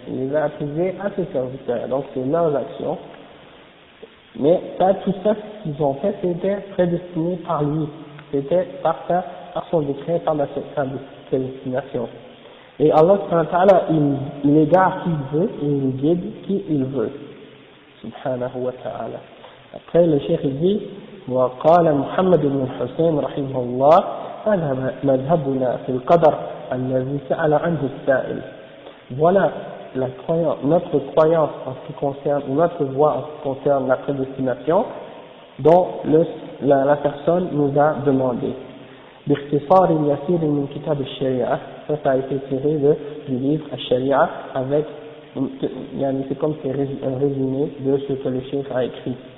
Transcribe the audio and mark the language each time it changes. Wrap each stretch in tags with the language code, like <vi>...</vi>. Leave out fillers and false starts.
<fr>Il les a attribués à ses serviteurs. Donc c'est leurs actions. Mais tout ça, ce qu'ils ont fait, c'était prédestiné par lui. C'était par sa par son décret, par sa destination. Et Allah subhanahu wa ta'ala, il égare qui il veut et il guide qui il veut.</fr> <ar>Subhanahu wa ta'ala.</ar> <fr>Après, le cheikh dit,</fr> <ar>وقال محمد بن الحسين رحمه الله هذا مذهبنا في القدر الذي سأل عنه السائل.</ar> <fr>Voilà notre croyance en ce qui concerne, ou notre voie en ce qui concerne la prédestination dont la personne nous a demandé.</fr> <ar>باختصار يسير من كتاب الشريعة,</ar> <fr>ça a été tiré du livre الشريعة avec, c'est comme un résumé de ce que le cheikh a écrit.</fr>